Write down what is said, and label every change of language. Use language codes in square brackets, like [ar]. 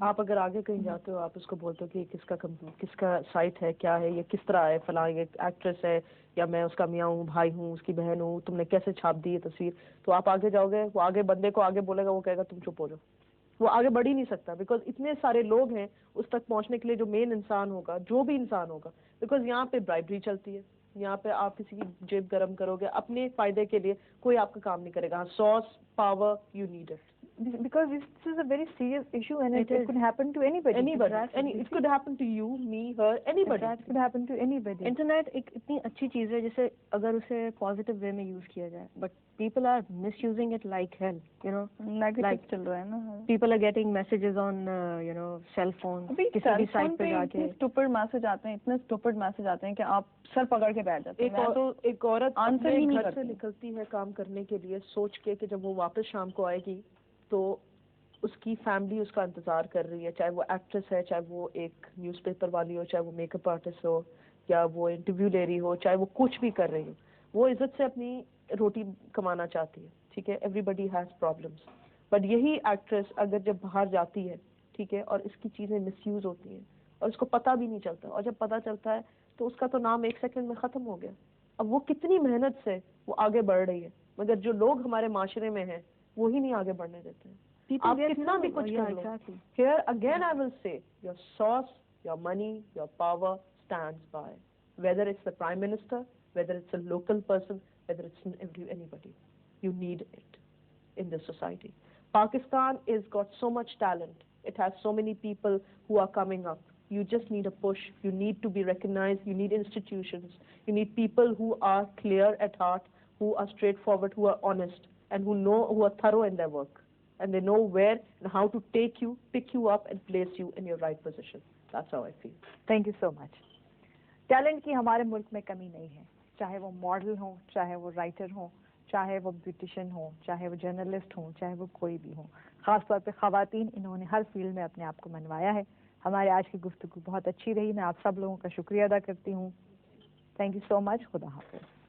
[ur] آپ اگر آگے کہیں جاتے ہو, آپ اس کو بولتے ہو کہ کس کا سائٹ ہے, کیا ہے, یہ کس طرح ہے, فلاں یہ ایکٹریس ہے, یا میں اس کا میاں ہوں, بھائی ہوں, اس کی بہن ہوں, تم نے کیسے چھاپ دی یہ تصویر, تو آپ آگے جاؤ گے, وہ آگے بندے کو آگے بولے گا, وہ کہے گا تم چپ ہو جاؤ. وہ آگے بڑھ ہی نہیں سکتا, بیکاز اتنے سارے لوگ ہیں اس تک پہنچنے کے لیے, جو مین انسان ہوگا, جو بھی انسان ہوگا, بیکاز یہاں پہ برائبری چلتی ہے, یہاں پہ آپ کسی کی جیب گرم کرو گے اپنے فائدے کے لیے, کوئی آپ کا کام نہیں کرے گا. [en] Source power you need it. Because this is a very serious issue and it could happen to anybody. It could happen to you, me, her, anybody. It could happen to anybody. [ur] Internet ایک اتنی اچھی چیز ہے جسے اگر اسے positive way میں use کیا جائے, [en] But people are misusing it like hell. [ur] Negative چل رہا ہے نا, [en] people are getting messages on cell phone, [ur] کسی بھی سائٹ پہ جا کے اسٹوپڈ میسج آتے ہیں, اتنے اسٹوپڈ میسج آتے ہیں کہ آپ سر پکڑ کے بیٹھ جاتے ہیں. ایک عورت آنسر ہی نہیں گھر سے نکلتی ہے کام کرنے کے لیے, سوچ کے کہ جب وہ واپس شام کو آئے گی تو اس کی فیملی اس کا انتظار کر رہی ہے, چاہے وہ ایکٹریس ہے, چاہے وہ ایک نیوز پیپر والی ہو, چاہے وہ میک اپ آرٹسٹ ہو, یا وہ انٹرویو لے رہی ہو, چاہے وہ کچھ بھی کر رہی ہو, وہ عزت سے اپنی روٹی کمانا چاہتی ہے. ٹھیک ہے, [en] everybody has problems, [ur] but یہی ایکٹریس اگر جب باہر جاتی ہے ٹھیک ہے اور اس کی چیزیں مس یوز ہوتی ہیں اور اس کو پتہ بھی نہیں چلتا, اور جب پتہ چلتا ہے تو اس کا تو نام 1 سیکنڈ میں ختم ہو گیا. اب وہ کتنی محنت سے وہ آگے بڑھ رہی ہے, مگر جو لوگ ہمارے معاشرے میں ہیں وہی نہیں آگے بڑھنے دیتے ہیں. آپ کتنا بھی کچھ کر لو. [en] Here again I will say, your source, your money, your power stands by. Whether it's the Prime Minister, whether it's a local person, whether it's anybody. You need it in this society. Pakistan has got so much talent. It has so many people who are coming up. You just need a push. You need to be recognized. You need institutions. You need people who are clear at heart, who are straightforward, who are honest, and who are thorough in their work. And they know where and how to take you, pick you up and place you in your right position. That's how I feel. Thank you so much. [ur] Talent کی ہمارے ملک میں کمی نہیں ہے, چاہے وہ model ہوں, چاہے وہ رائٹر ہوں, چاہے وہ بیوٹیشین ہوں, چاہے وہ جرنلسٹ ہوں, چاہے وہ کوئی بھی ہوں. خاص طور پہ خواتین, انہوں نے ہر فیلڈ میں اپنے آپ کو منوایا ہے. ہمارے آج کی گفتگو بہت اچھی رہی. میں آپ سب لوگوں کا شکریہ ادا کرتی ہوں. [en] Thank you so much. [ur] خدا حافظ.